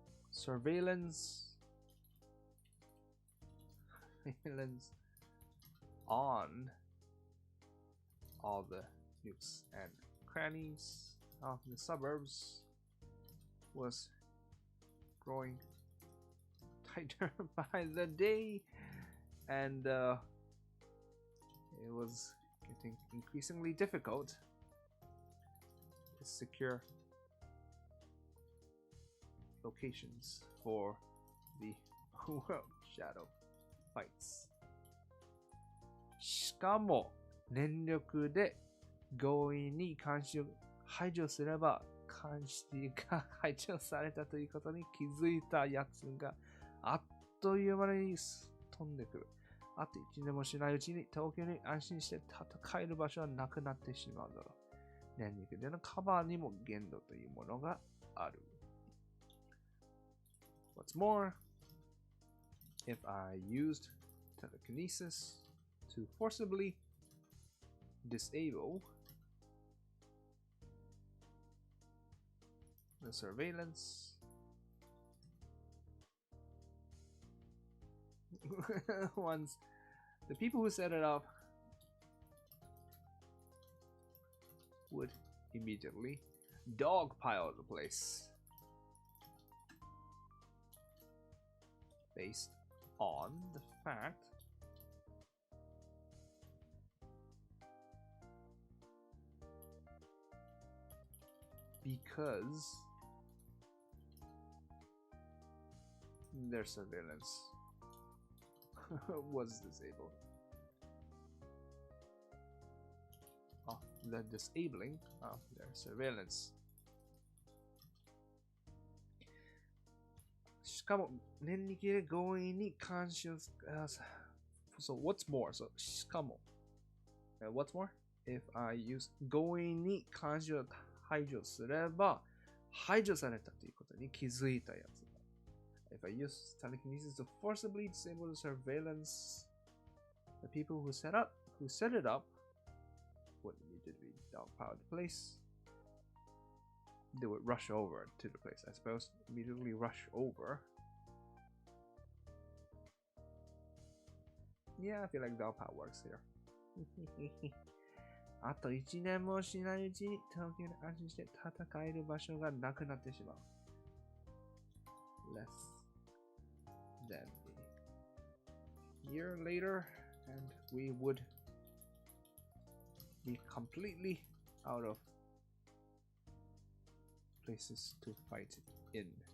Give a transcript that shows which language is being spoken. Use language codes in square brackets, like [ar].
[en] Surveillance on all the nooks and crannies of the suburbs was growing tighter by the day, and it was getting increasingly difficult to secure locations for the world shadow fights. [ja] しかも念力で強引に監視を排除すれば監視が排除されたということに気づいたやつがあっという間に飛んでくる。あと1年もしないうちに東京に安心して戦える場所はなくなってしまうだろう。念力でのカバーにも限度というものがある。 [en] What's more, if I used telekinesis to forcibly disable the surveillance once the people who set it up would immediately dogpile the place based on the fact because their surveillance was disabled. The disabling of their surveillance. [ja] しかも念力で強引に監視を [en] So what's more? So [ja] しかも [en] What's more? If I use [ja] 強引に監視を排除すれば排除されたということに気づいたやつ。 [en] If I use telekinesis to forcibly disable the surveillance, the people who set it up would immediately dogpile the place. They would rush over to the place, I suppose. Immediately rush over. Yeah, I feel like dogpile works here. [ja] あと1年もしないうちに東京で安心して戦える場所がなくなってしまう。 [en] Less than a year later, and we would be completely out of places to fight in.